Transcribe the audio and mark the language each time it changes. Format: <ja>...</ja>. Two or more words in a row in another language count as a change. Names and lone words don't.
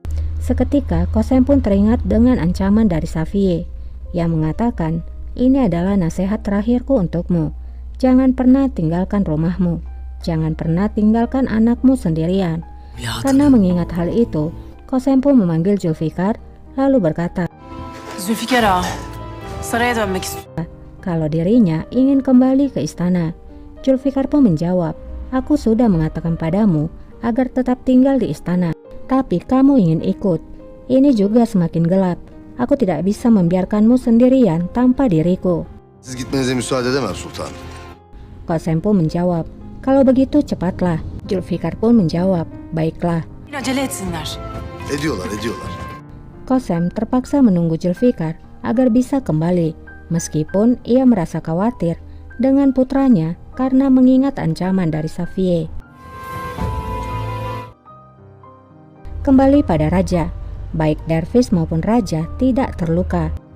<id>Seketika Kosem pun teringat dengan ancaman dari Safiye yang mengatakan, "Ini adalah nasihat terakhirku untukmu. Jangan pernah tinggalkan rumahmu. Jangan pernah tinggalkan anakmu sendirian." Karena mengingat hal itu, Kosem pun memanggil Zulfikar lalu berkata,</id> <tr>Zülfikar ağa, saraya dönmek istiyorum.</tr> <id>kalau dirinya ingin kembali ke istana. Zulfikar pun menjawab, "Aku sudah mengatakan padamu agar tetap tinggal di istana. Tapi kamu ingin ikut. Ini juga semakin gelap. Aku tidak bisa membiarkanmu sendirian tanpa diriku."</id> <tr>Siz gitmenize müsaade edemem sultanım.</tr> <id>Kosem pun menjawab, "Kalau begitu cepatlah." Zulfikar pun menjawab, "Baiklah."</id> <tr>Acele etsinler. Ediyorlar.</tr> <id>Qasem terpaksa menunggu Zulfikar agar bisa kembali, meskipun ia merasa khawatir dengan putranya karena mengingat ancaman dari Safiye. Kembali pada raja, baik Dervish maupun raja tidak terluka.</id>